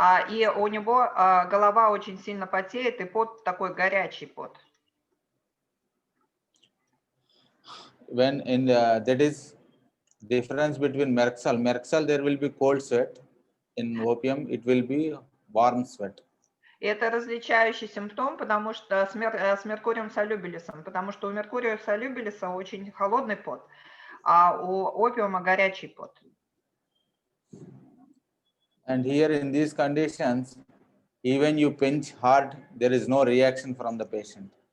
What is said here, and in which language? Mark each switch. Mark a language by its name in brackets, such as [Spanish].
[Russian] И у него голова очень сильно потеет, и пот такой горячий пот. [English] When in that is difference between Merxal there will be cold sweat. In opium it will be warm sweat. [Russian] Это различающий симптом, потому что с меркурием солюбилисом, потому что у меркурия солюбилиса очень холодный пот, а у опиума горячий пот. [English] And here in these conditions, even you pinch hard, there is no reaction from the patient.